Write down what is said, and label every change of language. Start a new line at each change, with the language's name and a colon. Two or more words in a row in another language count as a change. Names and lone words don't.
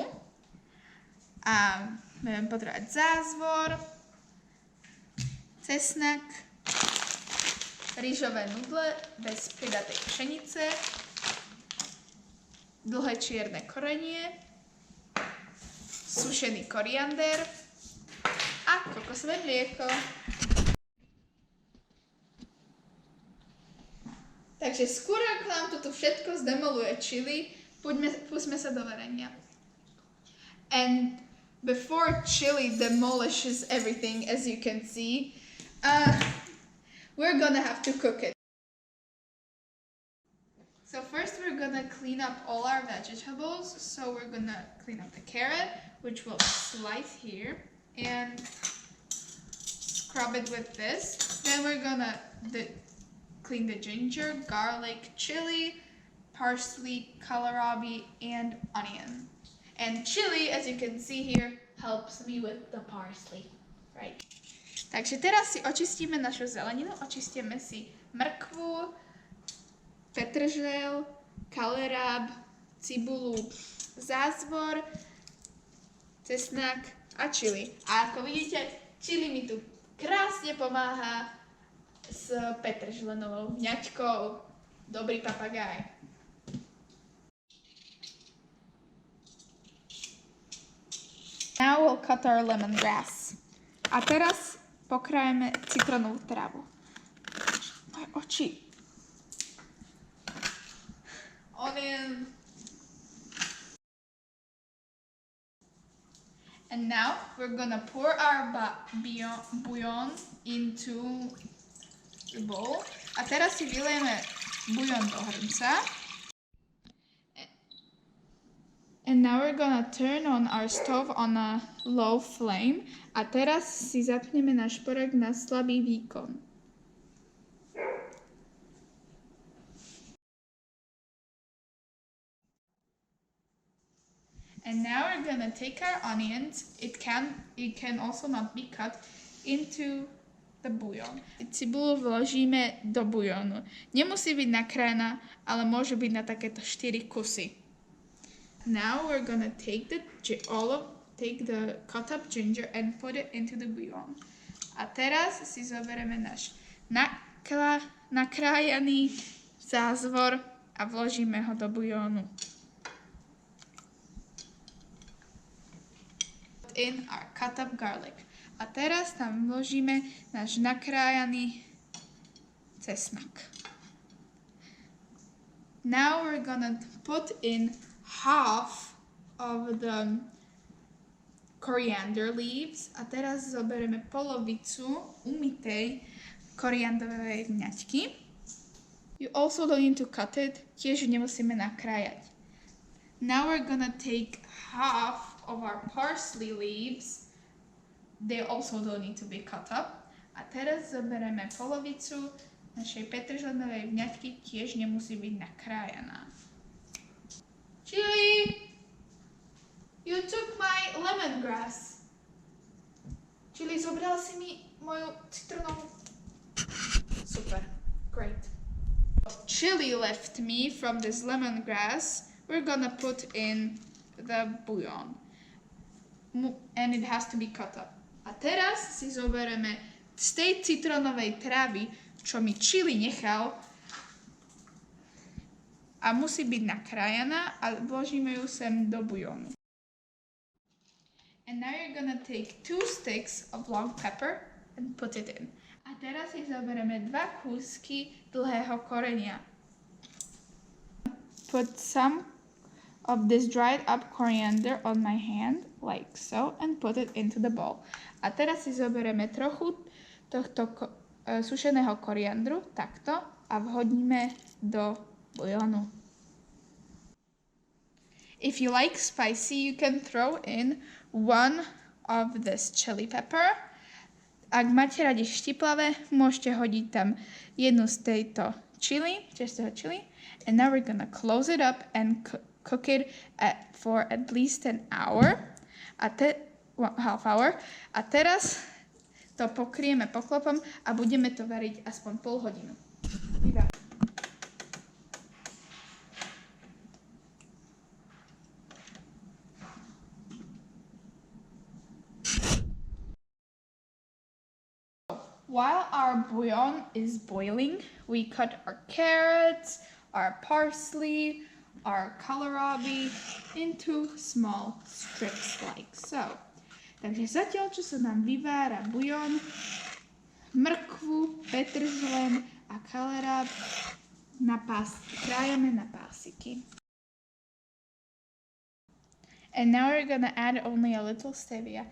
Slovak: A budeme potrebovať zázvor, cesnak, rýžové nudle bez pridatej pšenice, dlhé čierne korenie, sušený koriander a kokosové mlieko. Takže skôr ako nám toto všetko zdemoluje chili, pustíme sa do varenia.
English: And before chili demolishes everything, as you can see, we're gonna have to cook it. So first we're gonna clean up all our vegetables. So we're gonna clean up the carrot, which we'll slice here, and scrub it with this. Then we're gonna clean the ginger, garlic, chili, parsley, kohlrabi, and onion. And chili, as you can see here, helps me with the parsley, right?
Slovak: Takže teraz si očistíme našu zeleninu, očistíme si mrkvu, petržel, kohlrab, cibulu, zázvor, cesnak a chili. A ako vidíte, chili mi tu krásne pomáha s petržlenovou vňaťkou. Dobrý papagáj.
English: Now we'll cut our lemongrass.
Slovak: A teraz pokrájeme citrónovú trávu. Moje oči.
English: Onion. And now we're gonna pour our bouillon into the bowl.
Slovak: A teraz si vylejeme bujon do hrnca.
English: And now we're gonna turn on our stove on a low flame.
Slovak: A teraz si zapneme náš porek na slabý výkon.
English: And now we're gonna take our onions. It can also not be cut into the bouillon.
Slovak: Cibulu vložíme do bujonu. Nemusí byť nakrájená, ale môže byť na takéto 4 kusy.
English: Now we're gonna take the cut up ginger and put it into the bouillon.
Slovak: A teraz si zoberieme náš nakrájaný zázvor a vložíme ho do bujonu.
English: In our cut up garlic.
Slovak: A teraz tam vložíme náš nakrájaný cesnak.
English: Now we're gonna put in half of the coriander leaves.
Slovak: A teraz zoberieme polovicu umytej koriandrovej vňaťky.
English: You also don't need to cut it,
Slovak: tiež nemusíme nakrájať.
English: Now we're gonna take half of our parsley leaves. They also don't need to be cut up.
Slovak: A teraz zoberieme polovicu našej petržlenovej vňatky tiež nemusí byť nakrájaná.
English: Chili! You took my lemongrass. Chili,
Slovak: zobral si mi moju citronovú... Super.
English: Great. Chili left me from this lemongrass. We're gonna put in the bouillon. And it has to be cut up.
Slovak: A teraz si zoberieme z tej citronovej trávy, čo mi Chili nechal, a musí byť nakrájaná a vložíme ju sem do bouillonu.
English: And now you're gonna take 2 sticks of long pepper and put it in.
Slovak: A teraz si zoberieme 2 kúsky dlhého korenia.
English: Put some of this dried up coriander on my hand, like so, and put it into the bowl.
Slovak: A teraz si zoberieme trochu tohto sušeného koriandru, takto, a vhodíme do bouillonu.
English: If you like spicy, you can throw in 1 of this chili pepper.
Slovak: Ak máte radi štiplavé, môžete hodiť tam jednu z tejto chili,
English: and now we're gonna close it up and cook it for at least an hour, half hour.
Slovak: A teraz to pokrieme poklopom a budeme to variť aspoň pol hodinu.
English: While our bouillon is boiling, we cut our carrots, our parsley, our kohlrabi into small strips like so.
Slovak: Takže zatiaľ, čo sa nám vyvára bouillon, mrkvu, petržlen a kohlrab krájame na pásiky.
English: And now we're gonna add only a little stevia.